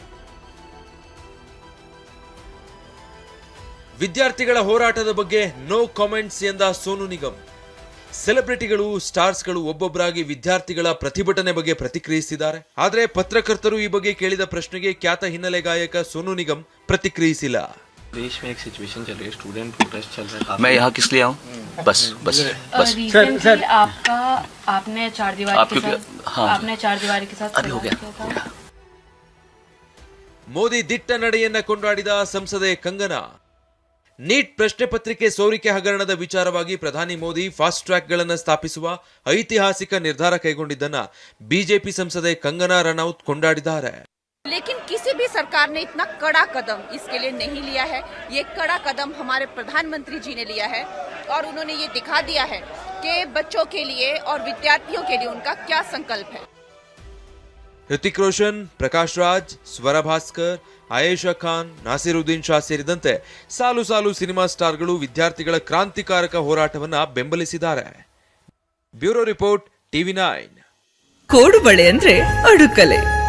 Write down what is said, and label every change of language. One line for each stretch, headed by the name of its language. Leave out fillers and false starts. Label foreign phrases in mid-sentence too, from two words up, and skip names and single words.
Kannada: ವಿದ್ಯಾರ್ಥಿಗಳ ಹೋರಾಟದ ಬಗ್ಗೆ
English: no comments
Kannada: ಎಂದ ಸೋನು ನಿಗಮ್. ಸೆಲೆಬ್ರಿಟಿಗಳು, ಸ್ಟಾರ್ಸ್ಗಳು ಒಬ್ಬೊಬ್ಬರಾಗಿ ವಿದ್ಯಾರ್ಥಿಗಳ ಪ್ರತಿಭಟನೆ ಬಗ್ಗೆ ಪ್ರತಿಕ್ರಿಯಿಸಿದ್ದಾರೆ. ಆದರೆ ಪತ್ರಕರ್ತರು ಈ ಬಗ್ಗೆ ಕೇಳಿದ ಪ್ರಶ್ನೆಗೆ ಖ್ಯಾತ ಹಿನ್ನೆಲೆ ಗಾಯಕ ಸೋನು ನಿಗಮ್ ಪ್ರತಿಕ್ರಿಯಿಸಿಲ್ಲ.
Hindi: देश में एक सिचुएशन चल रही है,
English: student protest
Hindi: चल रहा है. मैं यहाँ किस लिए आऊँ? बस सर आपका आपने चार दीवारी के साथ हाँ, आपने चार दीवारी के साथ अभी हो गया.
Kannada: ಮೋದಿ ದಿಟ್ಟ ನಡೆಯನ್ನ ಕೊಂಡಾಡಿದ ಸಂಸದೆ ಕಂಗನಾ. ನೀಟ್ ಪ್ರಶ್ನೆ ಪತ್ರಿಕೆ ಸೋರಿಕೆ ಹಗರಣದ ವಿಚಾರವಾಗಿ ಪ್ರಧಾನಿ ಮೋದಿ
English: fast track
Kannada: ಗಳನ್ನು ಸ್ಥಾಪಿಸುವ ಐತಿಹಾಸಿಕ ನಿರ್ಧಾರ ಕೈಗೊಂಡಿದ್ದನ್ನ ಬಿಜೆಪಿ ಸಂಸದೆ ಕಂಗನಾ ರನೌತ್ ಕೊಂಡಾಡಿದ್ದಾರೆ. लेकिन किसी भी सरकार ने इतना कड़ा कदम इसके लिए नहीं लिया है. ये कड़ा कदम हमारे प्रधानमंत्री जी ने लिया है और उन्होंने ये दिखा दिया है कि बच्चों के लिए और विद्यार्थियों के लिए उनका क्या संकल्प है. ಋತಿಕ್ ರೋಷನ್, ಪ್ರಕಾಶ್ ರಾಜ್, ಸ್ವರ ಭಾಸ್ಕರ್, ಆಯೇಷಾ ಖಾನ್, ನಾಸಿರುದ್ದೀನ್ ಶಾ ಸೇರಿದಂತೆ ಸಾಲು ಸಾಲು ಸಿನಿಮಾ ಸ್ಟಾರ್ಗಳು ವಿದ್ಯಾರ್ಥಿಗಳ ಕ್ರಾಂತಿಕಾರಕ ಹೋರಾಟವನ್ನ ಬೆಂಬಲಿಸಿದ್ದಾರೆ.
English: bureau report,
Kannada: ಟಿವಿ9. ಕೋಡುಬಳೆ ಅಂದ್ರೆ ಅಡುಕಲೆ.